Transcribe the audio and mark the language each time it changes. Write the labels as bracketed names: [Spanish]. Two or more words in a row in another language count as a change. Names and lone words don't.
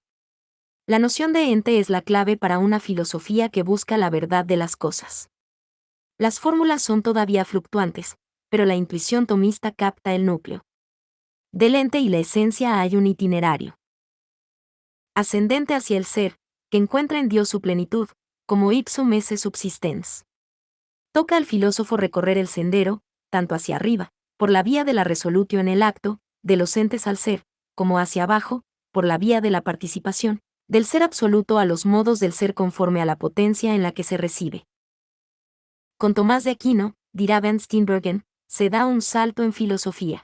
[Spanish] La noción de ente es la clave para una filosofía que busca la verdad de las cosas. Las fórmulas son todavía fluctuantes, pero la intuición tomista capta el núcleo. Del ente y la esencia hay un itinerario ascendente hacia el ser, que encuentra en Dios su plenitud, como [Latin] ipsum esse subsistens. [Spanish] Toca al filósofo recorrer el sendero, tanto hacia arriba, por la vía de la resolutio en el acto, de los entes al ser, como hacia abajo, por la vía de la participación, del ser absoluto a los modos del ser conforme a la potencia en la que se recibe. Con Tomás de Aquino, dirá Van Steenbergen, se da un salto en filosofía.